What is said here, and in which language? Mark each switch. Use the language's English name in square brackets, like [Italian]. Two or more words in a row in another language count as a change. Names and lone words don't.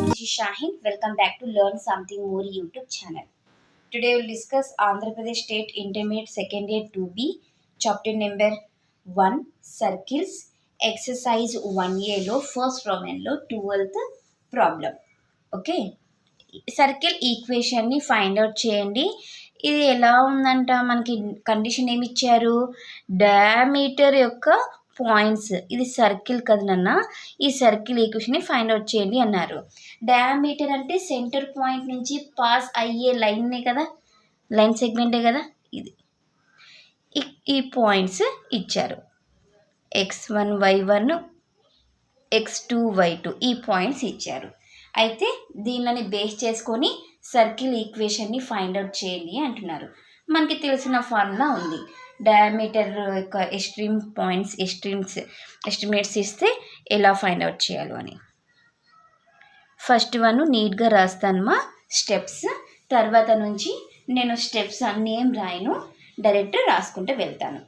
[English] Shahin. Welcome back to Learn Something More YouTube channel. Today we'll discuss Andhra Pradesh State Intermediate Second Year 2B, chapter number 1, Circles, exercise 1A లో first problem లో 12th problem. [Telugu] ఓకే, సర్కిల్ ఈక్వేషన్ని [English] find out [Telugu] చేయండి. ఇది ఎలా ఉందంట, మనకి కండిషన్ ఏమి ఇచ్చారు, డయామీటర్ యొక్క పాయింట్స్, ఇది సర్కిల్ కదా నాన్న, ఈ సర్కిల్ ఈక్వేషన్ని [English] find out [Telugu] చేయండి అన్నారు. డయామీటర్ అంటే [English] center point [Telugu] నుంచి పాస్ అయ్యే లైన్నే కదా, లైన్ సెగ్మెంటే కదా ఇది. ఈ పాయింట్స్ ఇచ్చారు, x1 y1 x2 y2 ఈ పాయింట్స్ ఇచ్చారు. అయితే దీనిని బేస్ చేసుకొని సర్కిల్ ఈక్వేషన్ని [English] find out [Telugu] చేయండి అంటున్నారు. మనకి తెలిసిన ఫార్ములా ఉంది, డయామీటర్ యొక్క ఎస్టిమేట్స్ ఇస్తే ఎలా [English] find out [Telugu] చేయాలో అని. [English] first one [Telugu] నీట్గా రాస్తానమ్మా స్టెప్స్, తర్వాత నుంచి నేను స్టెప్స్ అన్నీ ఏం రాయను, డైరెక్ట్ రాసుకుంటూ వెళ్తాను.